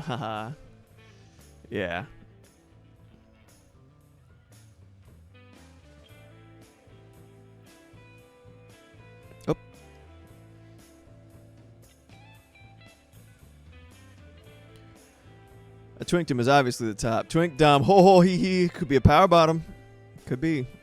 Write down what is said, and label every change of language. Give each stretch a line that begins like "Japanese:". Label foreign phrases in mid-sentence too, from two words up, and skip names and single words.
English: Haha. Yeah. Oh. A twinkdom is obviously the top. Twinkdom, ho ho hee hee. Could be a power bottom. Could be.